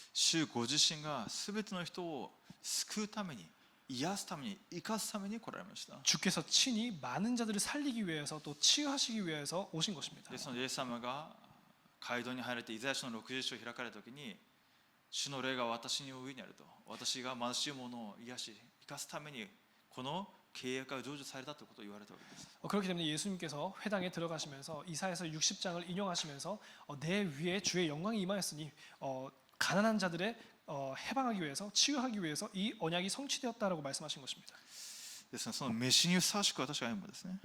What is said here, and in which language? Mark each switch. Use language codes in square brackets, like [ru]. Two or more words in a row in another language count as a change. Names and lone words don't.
[ja] 主ご自身が全ての人を救うために、癒すために、生かすために来られました。 [ko] 주께서 친히 많은 자들을 살리기 위해서 또 치유하시기 위해서 오신 것입니다. [ja] ですのでイエス様が街道に入られてイザヤ書の60章を開かれた時に、主の霊が私の上にあると、私が貧しい者を癒し生かすためにこの契約が成就されたということを言われたわけです。 [ko] 그렇기 때문에 예수님께서 회당에 들어가시면서 이사야서 60장을 인용하시면서 내 위에 주의 영광이 임하였으니 가난한 자들의 해방하기 위해서 치유하기 위해서 이 언약이 성취되었다라고 말씀하신 것입니다. [ja] ですのでその召しにふさわしく私が歩むですね。